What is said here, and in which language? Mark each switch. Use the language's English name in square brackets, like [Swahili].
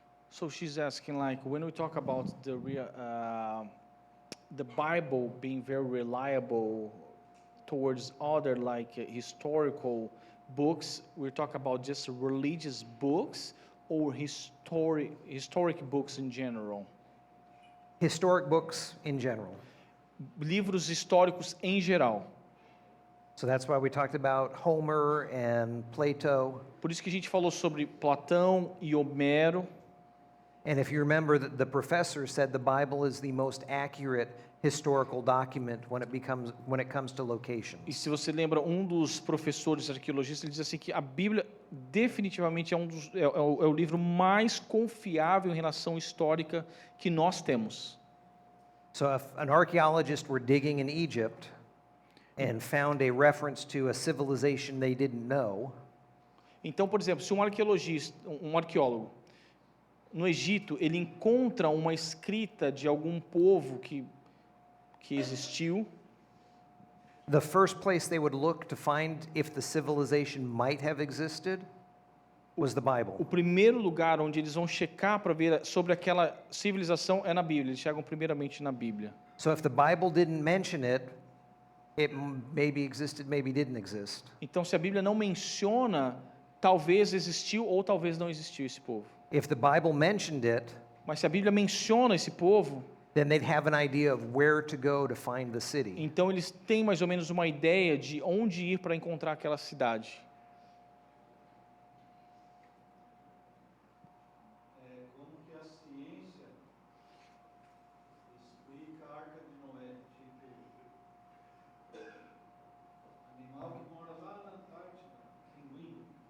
[English] So she's asking, like, when we talk about the Bible being very reliable towards other like historical books, we're talking about just religious books or historic books in general? Historic books in general. [Portuguese] Livros históricos em geral. [English] So that's why we talked about Homer and Plato. [Portuguese] Por isso que a gente falou sobre Platão e Homero. [English] And if you remember, the professor said the Bible is the most accurate historical document when it comes to locations. [Portuguese] E se você lembra, um dos professores arqueologistas, ele diz assim que a Bíblia definitivamente é o livro mais confiável em relação histórica que nós temos. [English] So if an archaeologist were digging in Egypt and found a reference to a civilization they didn't know, [Portuguese] Então, por exemplo, se um arqueólogo no Egito, ele encontra uma escrita de algum povo que existiu, [English] the first place they would look to find if the civilization might have existed was the Bible. [Portuguese] o primeiro lugar onde eles vão checar para ver sobre aquela civilização é na Bíblia. Eles chegam primeiramente na Bíblia. [English] So if the Bible didn't mention it, it maybe existed, maybe didn't exist. [Portuguese] Então, se a Bíblia não menciona, talvez existiu ou talvez não existiu esse povo. [English] If the Bible mentioned it, [Portuguese] Mas se a Bíblia menciona esse povo, [English] then they'd have an idea of where to go to find the city. [Portuguese] então eles têm mais ou menos uma ideia de onde ir para encontrar aquela cidade. Como que a ciência explica a Arca de Noé? Tipo, animal que mora lá na Antártida, pinguim.